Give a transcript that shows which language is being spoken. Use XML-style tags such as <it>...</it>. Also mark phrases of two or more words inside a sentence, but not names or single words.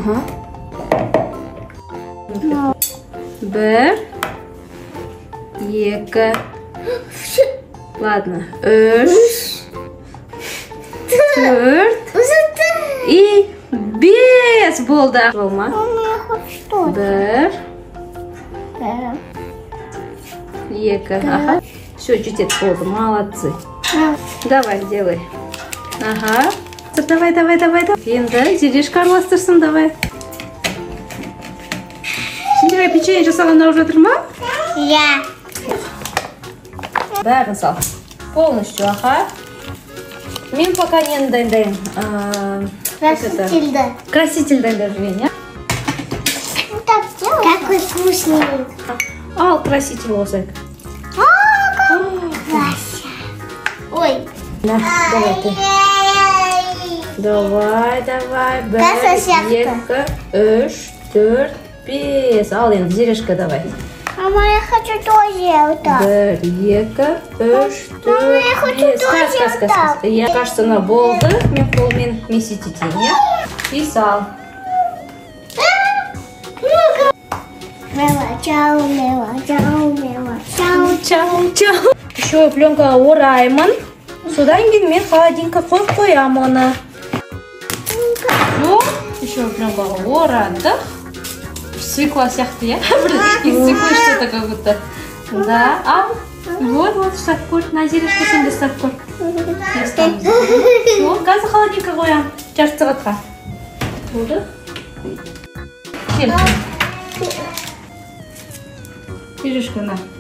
<kk>Бір, екі, ладно, үш, төрт, и бес болды. Болма? Бір, екі, ага. Все, жетет болды,</kk> <ru>молодцы. Давай, делай. Ага. Давай.</ru> <kk>Енді Сережка араластырсын, давай. Сендерге печенье жасаған алып жатыр ма? Я. Бәрін сал. Полностью, ага. Мен пока нені дайындайын? Красительді. Краситель дайындап жүрген, я?</kk> <ru>Какой вкусный.</ru> <kk>Ал краситель қосайық. Ой.</kk> <ru>Давай ты. Давай.</ru> <kk>Бір, екі, үш, төрт, бес. Ал енді Сережка, давай.</kk> <ru>Мама, я хочу тоже вот так.</ru> <kk>Бір, екі, үш, төрт, бес. Қас.</kk> <ru>Я, кажется, она болды.</ru> <kk>Мен қолмен месить етейін, я? И сал. Чау.</kk> <ru>Еще пленка</ru> <kk>ораймын. Содан кейін мен холодильникқа қойып қоям оны.</kk> <ru>Еще пленкаға</ru> <kk>орадық. Свекла сияқты, я?</kk> <ru>Из свеклы что-то как будто.</ru> <kk>Да, ал. Вот, ұстап көр. На, Сережка, сен де ұстап көр. Қазір холодильникқа қоям. Жарты сағатқа. Болды? Кел. Сережка, на.</kk>